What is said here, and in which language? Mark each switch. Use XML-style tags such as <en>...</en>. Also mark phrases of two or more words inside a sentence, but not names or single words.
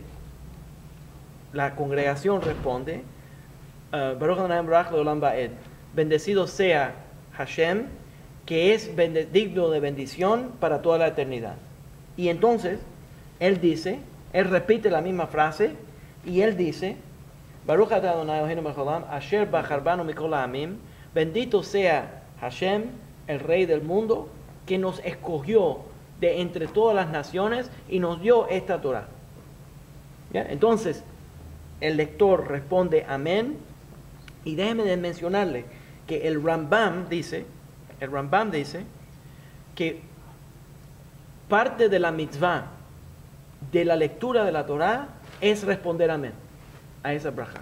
<es>La congregación responde</es> <he>ברוך אדוני המבורך לעולם ועד.</he> <es>Bendecido sea Hashem, que es digno de bendición para toda la eternidad. Y entonces, él repite la misma frase, y él dice,</es> <he>ברוך אתה אדוני אלוהינו מלך העולם, אשר בחר בנו מכל העמים,</he> <es>bendito sea Hashem, el Rey del mundo, que nos escogió de entre todas las naciones y nos dio esta Torah. ¿Ya? Entonces, el lector responde amén, y déjeme de mencionarle que el Rambam dice que parte de la mitzvah de la lectura de la Torah es responder amén a esa braja.</es>